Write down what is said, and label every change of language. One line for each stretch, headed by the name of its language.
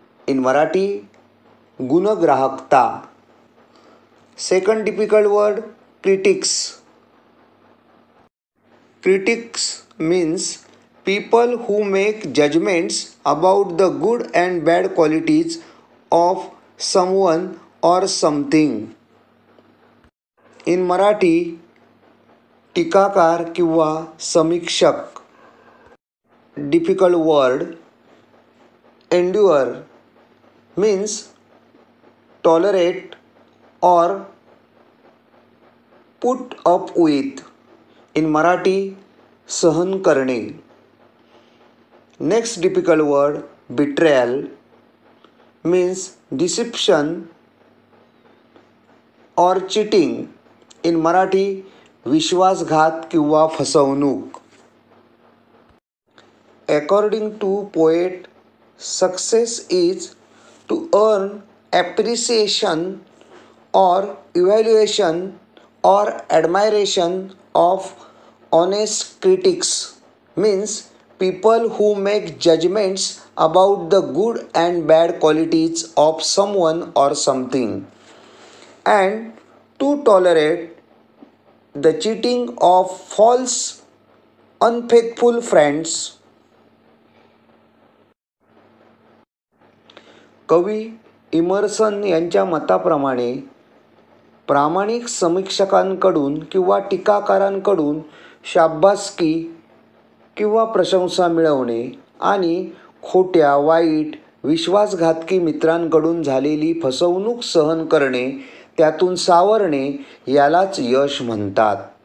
English: In Marathi, गुणग्राहकता. Second difficult word, critics. Critics means people who make judgments about the good and bad qualities of someone or something. In Marathi
Marathi: टीकाकार किंवा समीक्षक.
English: Difficult word, endure means tolerate और put up with. In Marathi
Marathi: सहन करणे.
English: Next difficult word, betrayal means deception और cheating. In Marathi
Marathi: विश्वासघात किंवा फसवणूक.
English: According to poet, success is to earn appreciation और evaluation और admiration of honest critics means people who make judgments about the good and bad qualities of someone or something, and to tolerate the cheating of false, unfaithful friends.
Marathi: कवी immersion यांच्या मताप्रमाणे प्रामाणिक समीक्षकांकडून किंवा टीकाकारांकडून शाबासकी किंवा प्रशंसा मिळवणे आणि खोट्या, वाईट, विश्वासघातकी मित्रांकडून झालेली फसवणूक सहन करणे, त्यातून सावरणे यालाच यश म्हणतात.